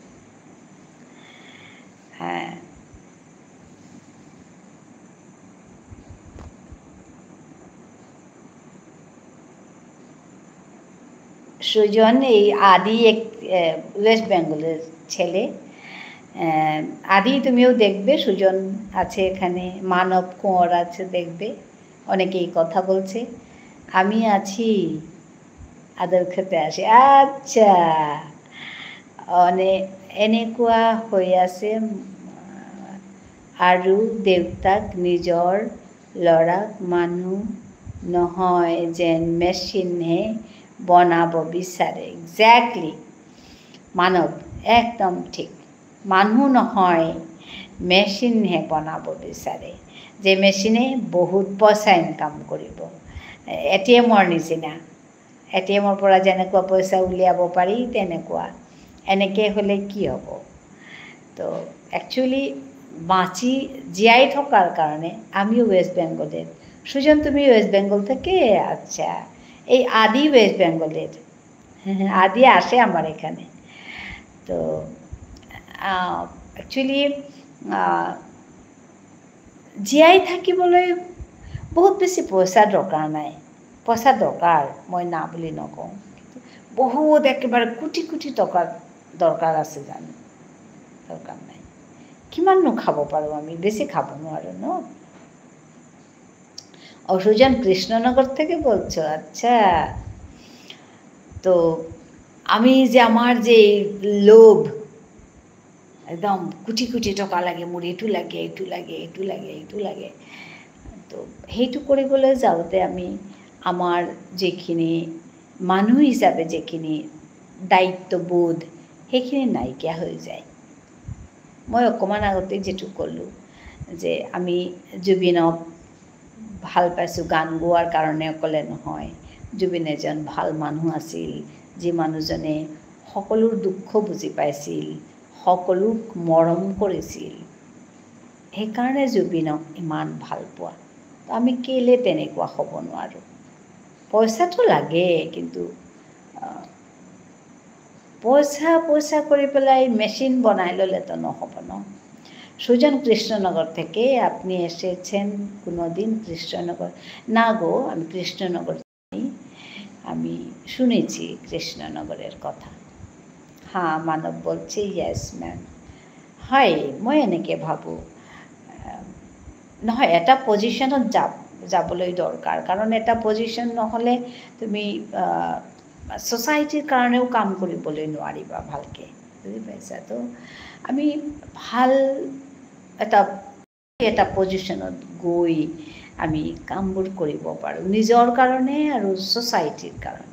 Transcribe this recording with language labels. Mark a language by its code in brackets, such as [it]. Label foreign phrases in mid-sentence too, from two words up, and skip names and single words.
[bn] হ্যাঁ, সুজন এই আদি এক ওয়েস্ট বেঙ্গলের ছেলে। আদি তুমিও দেখবে, সুজন আছে এখানে, মানব কুঁয়র আছে, দেখবে অনেকেই কথা বলছে। আমি আছি, আদর খেতে আসি। আচ্ছা, [as] এনেকুৱা হৈ আছে আৰু দেউতাক নিজৰ ল'ৰাক মানুহ নহয় যেন মেচিনহে বনাব বিচাৰে। এক্সেক্টলি মানৱ, একদম ঠিক। মানুহ নহয়, মেচিনহে বনাব বিচাৰে, যে মেচিনে বহুত পইচা ইনকাম কৰিব। ATM-ৰ নিচিনা, ATM-ৰ পৰা যেনেকুৱা পইচা উলিয়াব পাৰি তেনেকুৱা। এনেকৈ হ'লে কি হ'ব? তো একচুৱেলি জীয়াই থকাৰ কাৰণে [bn] আমিও ওয়েস্ট বেঙ্গলের। সুজন তুমি ওয়েস্ট বেঙ্গল থেকে? আচ্ছা, এই আদি ওয়েস্ট বেঙ্গলের। আদি আসে আমার এখানে। [as] তো একচুৱেলি জীয়াই থাকিবলৈ বহুত বেছি পইচা দৰকাৰ নাই। পইচা দৰকাৰ, মই না বুলি নকওঁ, বহুত একেবাৰে কোটি কোটি টকা দৰকাৰ আছে জানো? দৰকাৰ নাই। কিমাননো খাব পাৰোঁ আমি? বেশি খাব নোৱাৰোঁ ন? [bn] সুজন কৃষ্ণনগর থেকে বলছো? আচ্ছা, তো আমি যে আমার যে লোভ, [as] একদম কোটি কোটি টকা লাগে, মোৰ এইটো লাগে, এইটো লাগে, এইটো লাগে, এইটো লাগে, তো সেইটো কৰিবলৈ যাওঁতে আমি আমাৰ যিখিনি মানুহ হিচাপে যিখিনি দায়িত্ববোধ সেইখিনি নাইকিয়া হৈ যায়। মই অকণমান আগতে যিটো ক'লোঁ যে আমি জুবিনক ভাল পাইছোঁ গান গোৱাৰ কাৰণে অকলে নহয়, জুবিন এজন ভাল মানুহ আছিল, যি মানুহজনে সকলোৰ দুখ বুজি পাইছিল, সকলোক মৰম কৰিছিল। সেইকাৰণে জুবিনক ইমান ভাল পোৱা। আমি কেলে তেনেকুৱা হ'ব নোৱাৰোঁ? পইচাটো লাগে, কিন্তু পয়সা করে পেলাই মেশিন বনাই ল'লে তো নহব ন। [bn] সুজন কৃষ্ণনগর থেকে আপনি এসেছেন কোনো দিন কৃষ্ণনগর? না গো, আমি কৃষ্ণনগর আমি শুনেছি কৃষ্ণনগরের কথা। হ্যাঁ, মানব বলছে [en] yes ma'am. [as] হয়, মই এনেকৈ ভাবোঁ, নহয় এটা পজিশ্যনত যাবলৈ দৰকাৰ, কাৰণ এটা পজিশ্যন নহ'লে তুমি ছ'চাইটিৰ কাৰণেও কাম কৰিবলৈ নোৱাৰিবা ভালকৈ, বুজি পাইছা? তো আমি ভাল এটা পজিশ্যনত গৈ আমি কামবোৰ কৰিব পাৰোঁ নিজৰ কাৰণে আৰু ছ'চাইটিৰ কাৰণে।